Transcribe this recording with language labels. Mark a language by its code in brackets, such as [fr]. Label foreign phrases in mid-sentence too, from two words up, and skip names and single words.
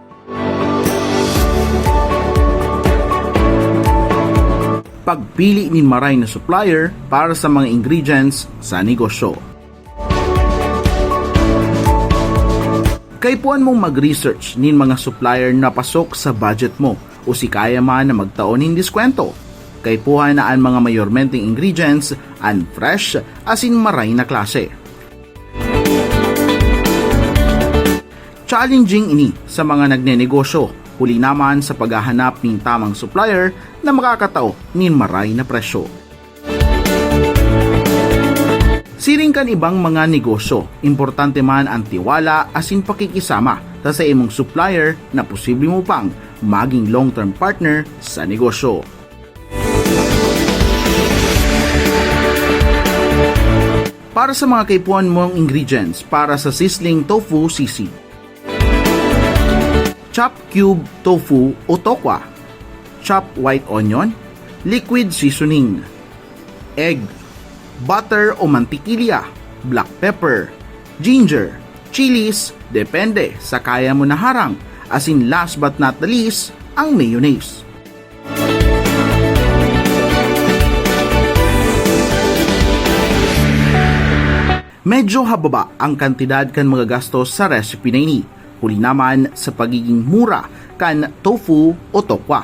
[bik] Pagpili ni maray na supplier para sa mga ingredients sa negosyo. Kaipuan mong mag-research nin mga supplier na pasok sa budget mo o si kaya man na magtaon ng diskwento. Kaipuhan na ang mga mayormenteng ingredients [en] and fresh [bik] as in maray na klase. Challenging ini sa mga nagnenegosyo, huli naman sa paghahanap ng tamang supplier na makakatao nin maray na presyo. Siring kan ibang mga negosyo, importante man ang tiwala as in pakikisama sa imong supplier na posible mo pang maging [en] long-term partner [bik] sa negosyo. Para sa mga kaipuan mong ingredients para sa [en] sizzling tofu sisig. Chopped cube tofu [bik] o tokwa, [en] chopped white onion, liquid seasoning, egg, butter [bik] o mantikilya, [en] black pepper, ginger, chilies, [bik] depende sa kaya mo na harang, [en] as in last but not the least, [bik] ang mayonnaise. Medyo hababa ang kantidad kan mga gastos sa recipe na ini. Huli naman sa pagiging mura kan tofu o tokwa.